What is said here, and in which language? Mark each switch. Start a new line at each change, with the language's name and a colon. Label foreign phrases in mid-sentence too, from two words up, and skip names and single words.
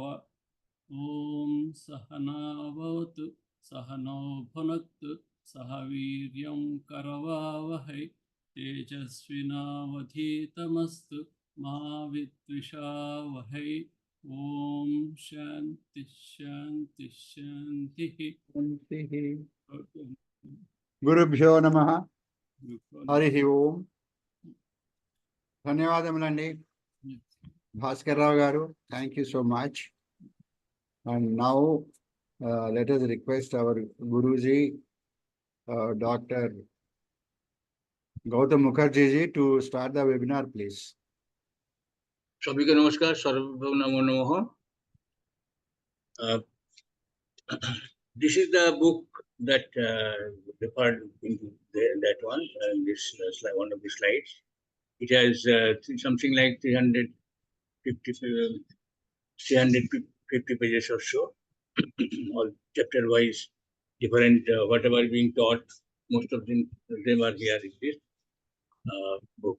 Sanskrit: ॐ सहना भवतु सहनौ भुनक्तु सह वीर्यं करवावहै तेजस्विनावधीतमस्तु मा विद्विषावहै। ॐ शान्ति शान्ति शान्तिः। గురుభ్యో నమః. హరి ఓం.
Telugu: ధన్యవాదములండి భాస్కర్ రావు గారు.
English: thank you so much. and now let us request our Guruji, Dr. Goutham Mukherjee ji, to start the webinar, please.
Hindi: सभी को नमस्कार,
Sanskrit: सर्वभूम नमो नमः।
English: This is the book that referred into that one, this slide, one of the slides. It has something like 350 pages or so, all chapter wise, different whatever being taught, most of them are here in this book.